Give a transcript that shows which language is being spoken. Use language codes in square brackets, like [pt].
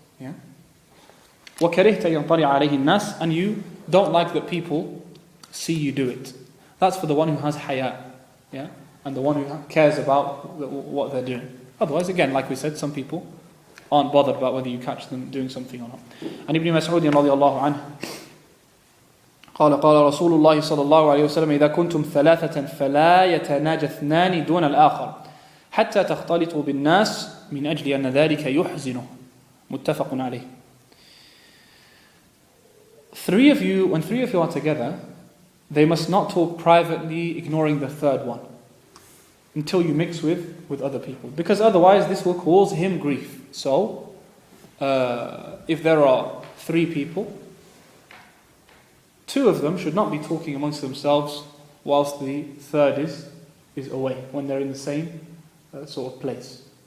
[ar] Yeah? وَكَرِهْتَ يَنْطَلِعَ عَلَيْهِ النَّاسِ. [en] And you don't like that people see you do it. That's for the one who has haya, yeah, and the one who cares about what they're doing. Otherwise, again, like we said, some people aren't bothered about whether you catch them doing something or not. [ar] And Ibn Mas'ud رضي الله عنه قال قال رسول الله صلى الله عليه وسلم إذا كنتم ثلاثة فلا يتناجى اثنان دون الآخر حتى تختلطوا بالناس من أجل أن ذلك يحزنه متفق عليه. [en] When three of you are together, they must not talk privately, ignoring the third one, until you mix with other people. Because otherwise this will cause him grief. So, if there are three people, two of them should not be talking amongst themselves whilst the third is away, when they're in the same sort of place.